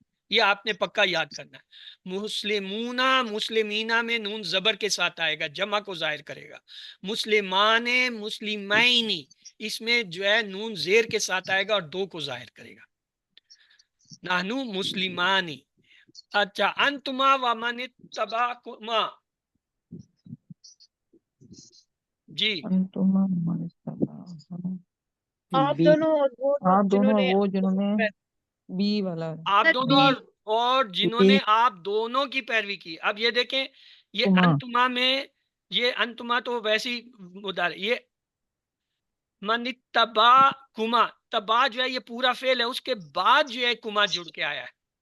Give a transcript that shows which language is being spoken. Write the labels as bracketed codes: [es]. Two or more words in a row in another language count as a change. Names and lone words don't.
[ur] یہ آپ نے پکا یاد کرنا ہے. [ar] مسلمونا مسلمینا [ur] میں نون زبر کے ساتھ آئے گا، جمع کو ظاہر کرے گا. [ar] مسلمان مسلمینی، [ur] اس میں جو ہے نون زیر کے ساتھ آئے گا اور دو کو ظاہر کرے گا. [ar] نحنو مسلمانی. اچھا انتما و من اتبعکما، جی انتما من اتبعکما، [ur] آپ بی. دونوں اور وہ آپ جنہوں دونوں اور نے وہ جنہوں نے بی والا آپ دونوں بی اور جنہوں بی. نے آپ دونوں کی پیروی کی. اب یہ دیکھیں یہ [ar] کما، [ur] انتما میں، یہ انتما تو ویسی مدار، یہ [ar] من اتبعکما، [ur] تبا جو ہے یہ پورا فعل ہے، اس کے بعد جو ہے کما جڑ کے آیا ہے.